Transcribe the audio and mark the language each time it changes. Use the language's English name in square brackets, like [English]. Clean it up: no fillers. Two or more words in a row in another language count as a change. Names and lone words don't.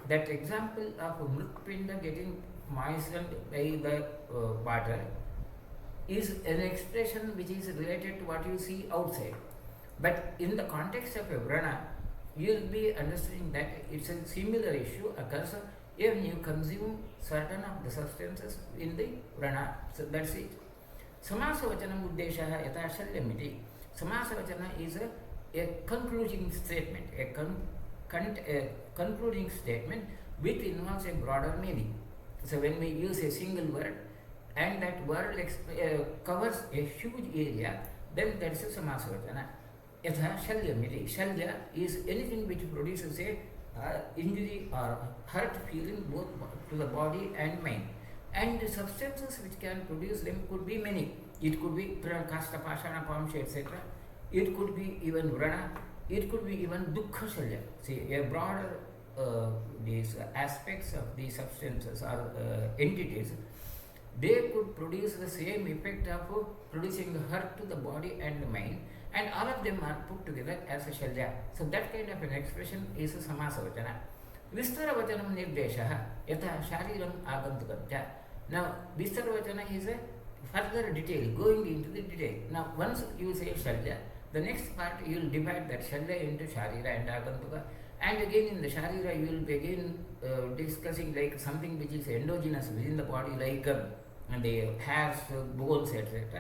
[English] So that example of mritpinda getting moistened by the water is an expression which is related to what you see outside. But in the context of a vrana, you will be understanding that it's a similar issue occurs when you consume certain of the substances in the vrana. So that's it. [Sanskrit] Samasavachanam uddeshaha yatha shalyamiti. [English] Samasavachana is a concluding statement, a concluding statement which involves a broader meaning. So when we use a single word and that word covers a huge area, then that's a samasavachana. [Sanskrit] Yatha shalyamiti. [English] Shalya is anything which produces a injury or hurt feeling both to the body and mind. And the substances which can produce them could be many. It could be [Sanskrit] kasta, pashana, pamsha, [English] etc. It could be even vrana. It could be even [Sanskrit] dukkha shalya. [English] See, a broader these aspects of these substances or entities, they could produce the same effect of producing hurt to the body and the mind, and all of them are put together as a shalya. So that kind of an expression is a samasavachana. [Sanskrit] Vistaravachanam nirdeshaha yatha shariram agantukam. [English] Now, Vistaravachana is a further detail, going into the detail. Now, once you say shalya, the next part you will divide that shalya into sharira and agantuka. And again in the sharira you will be again discussing like something which is endogenous within the body, like the hairs, bones, etc.